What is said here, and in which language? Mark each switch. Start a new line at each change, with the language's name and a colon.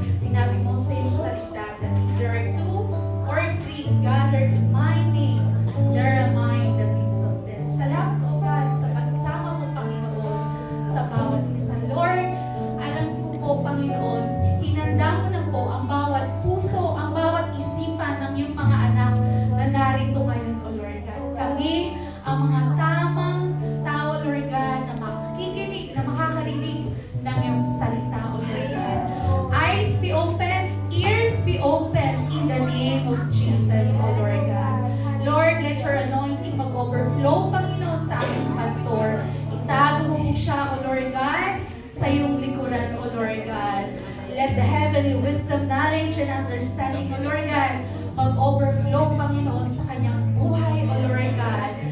Filipino: Sinabi mo sa iyong salita
English: that if there are two or three gathered in my name, there am I in the midst of them.
Filipino: Salamat, O God, sa pagsama mo, Panginoon, sa bawat isa. Lord, alam ko po, Panginoon, hinanda mo na po ang bawat puso, ang bawat isipan ng iyong mga anak na narito ngayon, O Lord God. Kami, ang mga tamang tao, Lord God, na makikinig, na makakarinig ng iyong salita, O Lord God.
English: Eyes be open, ears be open in the name of Jesus, O Lord God. Lord, let your anointing
Filipino: mag-overflow, Panginoon, sa aking pastor. Itago mo siya, O Lord God, sa iyong likuran, O Lord God.
English: Let the heavenly wisdom, knowledge, and understanding, O Lord God,
Filipino: mag-overflow, Panginoon, sa kanyang buhay,
English: O Lord God.